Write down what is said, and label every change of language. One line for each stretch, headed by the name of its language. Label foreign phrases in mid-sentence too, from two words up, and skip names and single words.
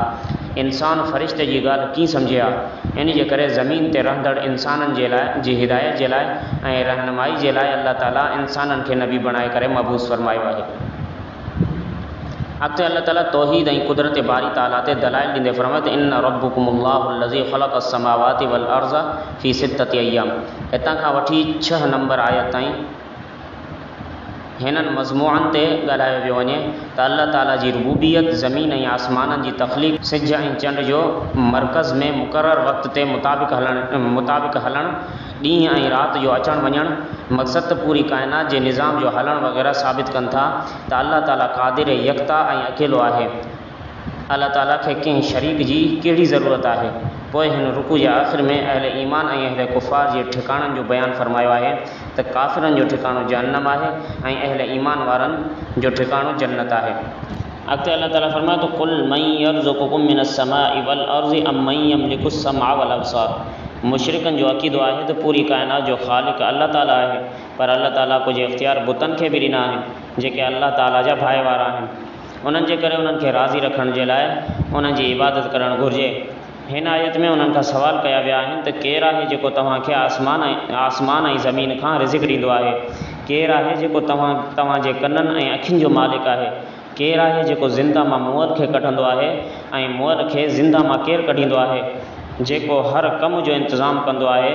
Sindhi: इंसान फ़रिश्ते जी ॻाल्हि कीअं सम्झे हा। इन जे करे ज़मीन ते रहंदड़ इंसाननि जे लाइ जी हिदायत जे लाइ ऐं रहनुमाई जे लाइ अल्लाह ताला इंसाननि खे नबी बणाए करे मबूस फरमायो आहे। अॻिते अल्लाह ताला तौहीद ऐं कुदरत बारी ताला ते दलाइल ॾींदे फरमायो त
Arabic: إن ربكم الله الذي خلق السماوات والأرض في ستة أيام.
Sindhi: हितां खां वठी 6 नंबर आयत ताईं हिननि मज़मूअनि ते ॻाल्हायो वियो वञे त अल्लाह ताला जी रुबूबियत, ज़मीन ऐं आसमाननि जी तख़लीक़, सिज ऐं चंड जो मर्कज़ में मुक़ररु वक़्त ते मुताबिक़ हलणु, ॾींहुं ऐं राति जो अचणु वञणु, मक़सदु पूरी काइनात जे निज़ाम जो हलणु वग़ैरह साबित कनि था त अल्लाह ताला क़ादिर यकता ऐं अकेलो आहे। अल्लाह ताला खे कंहिं शरीक जी कहिड़ी ज़रूरत आहे। पोइ हिन रुकू जे आख़िर में अहले ईमान ऐं अहले कुफ़ार जे ठिकाणनि जो बयानु फरमायो आहे त काफ़िरनि जो ठिकाणो जहन्नम आहे ऐं अहले ईमान वारनि जो ठिकाणो जन्नत आहे। अॻिते अल्लाह ताला फरमायो त
Arabic: قل من يرزقكم من السماء والأرض أمن يملك السمع والأبصار.
Sindhi: मुशरिकनि जो अक़ीदो आहे त पूरी काइनात जो ख़ालिक़ अल्लाह ताला आहे, पर अल्लाह ताला कुझु इख़्तियार बुतनि खे बि ॾिना आहिनि जेके अल्लाह ताला जा भाई वारा आहिनि। उन्हनि जे करे उन्हनि खे राज़ी रखण जे लाइ उन्हनि जी इबादत करणु घुरिजे। हिन आयत में उन्हनि खां सवाल कया विया आहिनि त केरु आहे जेको तव्हांखे आसमान ऐं ज़मीन खां रिज़िक़ ॾींदो आहे, केरु आहे जेको तव्हांजे कननि ऐं अखियुनि जो मालिक आहे, केरु आहे जेको ज़िंदा मां मुअर खे कढंदो आहे ऐं मुअर खे ज़िंदा मां केरु कढींदो आहे, जेको हर कम जो इंतज़ाम कंदो आहे।